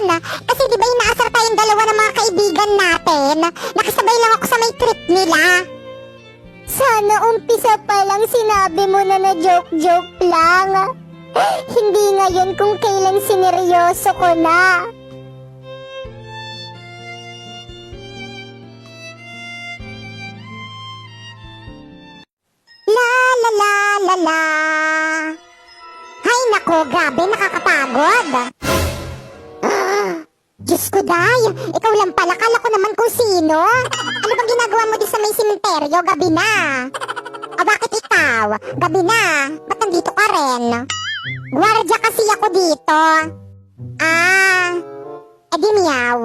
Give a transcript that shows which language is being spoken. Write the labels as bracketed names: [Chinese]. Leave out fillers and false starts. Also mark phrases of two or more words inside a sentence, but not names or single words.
[Filipino] Kasi di ba inaasar tayong dalawa ng mga kaibigan natin? Nakasabay lang ako sa may trip nila. Sana umpisa pa lang sinabi mo na joke-joke lang. Hindi ngayon kung kailan sineryoso ko na. La la la la la. Hay nako, grabe, nakakapagod. Diyos ko, Day, ikaw lang pala, kala ko naman kung sino. Ano bang ginagawa mo di sa may simenteryo, gabi na? O bakit ikaw? Gabi na, ba't nandito ka rin? Gwardya kasi ako dito. Edi miyaw.